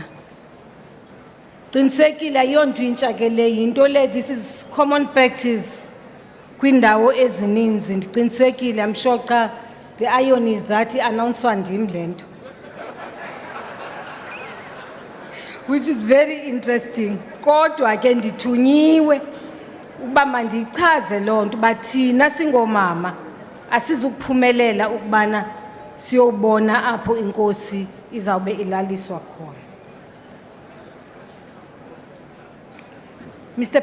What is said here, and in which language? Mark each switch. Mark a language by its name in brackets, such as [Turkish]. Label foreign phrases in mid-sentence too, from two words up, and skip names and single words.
[Xhosa] Qinisekile ayonto intsha ke le, yinto le, [English] this is common practice [Xhosa] kwindawo ezininzi. Ndiqinisekile, [English] I'm sure xa the irony is that announced [Xhosa] ndim le nto, [English] which is very interesting. [Xhosa] Kodwa ke ndithunyiwe ukuba mandichaze loo nto uba thina singomama asizukuphumelela ukubana siyobona apho inkosi izawube ilaliswa khona. Mr.